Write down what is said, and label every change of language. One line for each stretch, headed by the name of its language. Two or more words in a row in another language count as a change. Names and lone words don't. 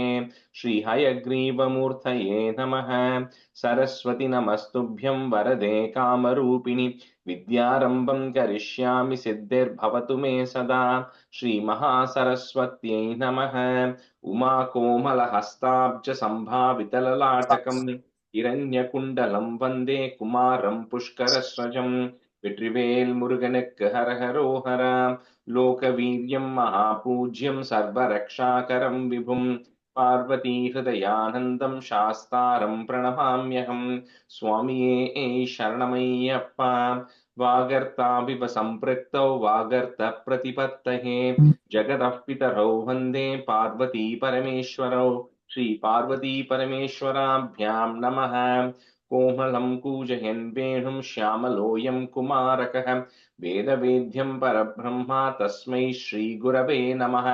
Sanskrit: श्रीहयग्रीवमूर्तये नमः। सरस्वति नमस्तुभ्यं वरदे कामरूपिणि विद्यारम्भं करिष्यामि सिद्धिर्भवतु मे सदा। श्रीमहासरस्वत्यै नमः। उमाकोमलहस्ताब्ज सम्भावितललाटकम् हिरण्यकुण्डलं वन्दे कुमारं पुष्करस्वजं।
Tamil: வெற்றிவேல் முருகனுக்கு ஹரஹரோஹரா.
Sanskrit: लोकवीरियम् महापूज्यम् सर्वरक्षाकरम् विभुम् पार्वती हृदयानन्दम् शास्तारम् प्रणमाम्यहम्.
Tamil: சுவாமியே சரணமையப்பா.
Sanskrit: वागर्ताविव सम्पृक्तौ वागर्त प्रतिपत्तये जगतः पितरौ वन्दे पार्वती परमेश्वरौ। श्री पार्वती परमेश्वराभ्यां नमः। कोमलं कूजयन् वेणुं श्यामलोऽयं कुमारकः वेदवेद्यं परब्रह्मा तस्मै श्रीगुरवे नमः।